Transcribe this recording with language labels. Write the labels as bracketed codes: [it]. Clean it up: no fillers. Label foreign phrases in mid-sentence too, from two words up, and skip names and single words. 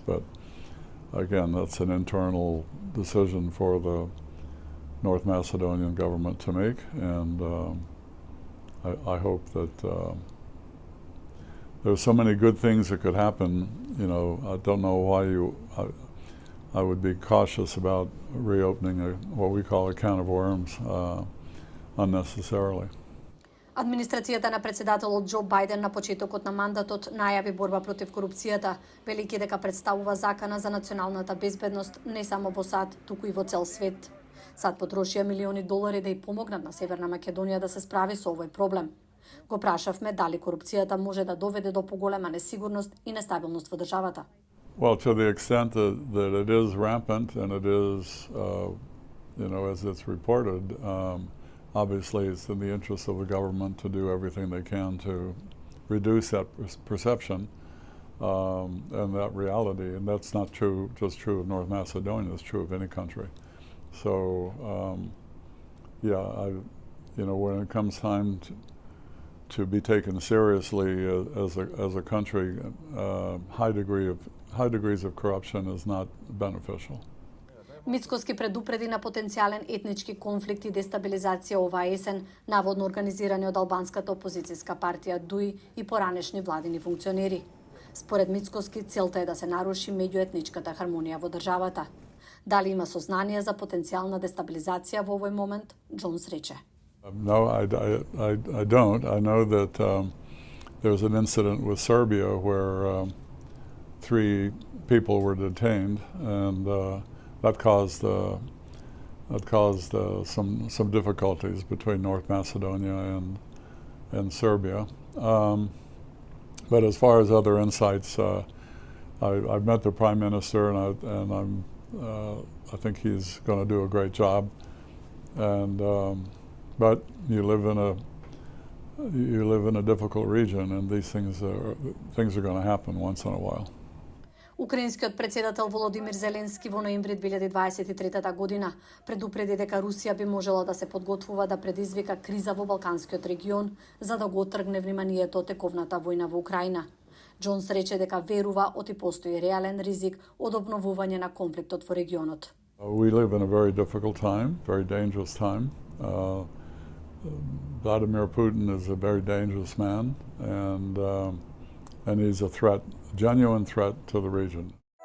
[en] But again, that's an internal decision for the North Macedonian government to make, and I hope that there's so many good things that could happen. You know, I don't know why I would be cautious about reopening what we call a can of worms unnecessarily. [mk] Администрацијата на председателот Џо Бајден на почетокот на мандатот најави борба против корупцијата, велики дека представува закана за националната безбедност не само во САД, туку и во цел свет. САД потрошија милиони долари да ја помогнат на Северна Македонија да се справи со овој проблем. Го прашавме дали корупцијата може да доведе до поголема несигурност и нестабилност во државата. [en] Well, to the extent that it is rampant and it is, as it's reported, obviously it's in the interest of the government to do everything they can to reduce that perception and that reality. And that's not just true of North Macedonia, it's true of any country. So, when it comes time to be taken seriously as a country, high degrees of corruption is not beneficial. [mk] Мицкоски предупреди на потенцијален етнички конфликт и дестабилизација оваа есен, наводно организирани од албанската опозицијска партија ДУИ и поранешни владини функционери. Според Мицкоски, целта е да се наруши меѓуетничката хармонија во државата. Дали има сознание за потенцијална дестабилизација во овој момент, Джонс рече. [en] No, I don't. I know that there's an incident with Serbia where 3 people were detained, and that caused some difficulties between North Macedonia and Serbia. But as far as other insights, I've met the Prime Minister, and I'm I think he's going to do a great job. And but you live in a difficult region, and these things are going to happen once in a while. [mk] Украинскиот председател Володимир Зеленски во ноември 2023 година предупреди дека Русија би можела да се подготвува да предизвика криза во Балканскиот регион за да го отргне вниманието од тековната војна во Украина. Джонс рече дека верува оти постои реален ризик од обновување на конфликтот во регионот. [en] We live in a very difficult time, very dangerous time. Vladimir Putin is a very dangerous man, and he's a threat, a genuine threat to the region.